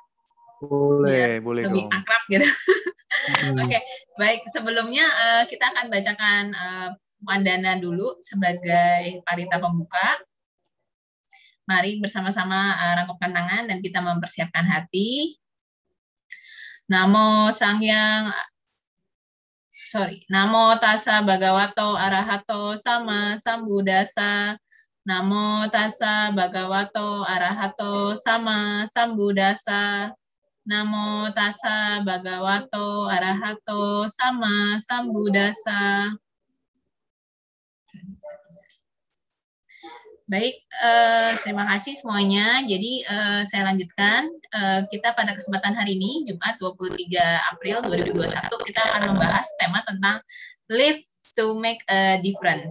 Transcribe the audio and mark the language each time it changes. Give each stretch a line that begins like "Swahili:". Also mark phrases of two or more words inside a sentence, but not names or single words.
Indonesian: Boleh lebih dong. akrab gitu. Oke, baik. Sebelumnya kita akan bacakan Wandana dulu sebagai parita pembuka. Mari bersama-sama rangkup tangan dan kita mempersiapkan hati.
Pali: Namo tassa bhagavato arahato sama sambuddhassa. Namo tassa bhagavato arahato sama sambuddhassa. Namo tassa bhagavato arahato sama sambuddhassa.
Indonesian: Baik, terima kasih semuanya. Jadi saya lanjutkan. Kita pada kesempatan hari ini, Jumat 23 April 2021, kita akan membahas tema tentang Live to Make a Difference.